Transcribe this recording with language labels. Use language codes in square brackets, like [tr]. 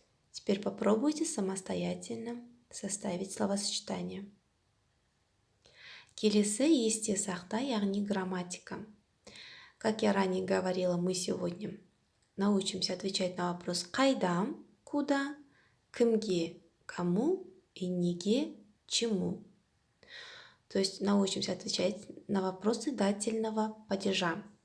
[ru] Теперь попробуйте самостоятельно составить словосочетание. [kk] Келесі есте сақта, яғни грамматика. [ru] Как я ранее говорила, мы сегодня научимся отвечать на вопрос «Қайда?», «Куда?», «Кімге?», «Кому?» и «Неге?», «Чему?». То есть научимся отвечать на вопросы дательного падежа.